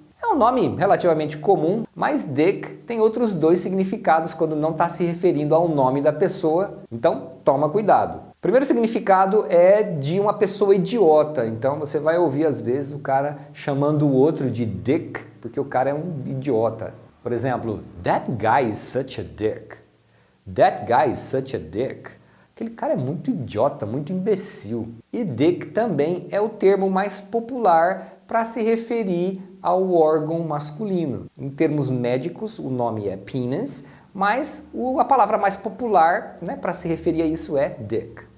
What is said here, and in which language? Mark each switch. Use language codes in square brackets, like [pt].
[pt] É um nome relativamente comum, mas Dick tem outros dois significados quando não está se referindo ao nome da pessoa, então toma cuidado. O primeiro significado é de uma pessoa idiota, então você vai ouvir às vezes o cara chamando o outro de Dick, porque o cara é um idiota. Por exemplo, [en] that guy is such a dick. That guy is such a dick. [pt] Aquele cara é muito idiota, muito imbecil. E dick também é o termo mais popular para se referir ao órgão masculino. Em termos médicos, o nome é penis, mas a palavra mais popular, né, para se referir a isso é dick.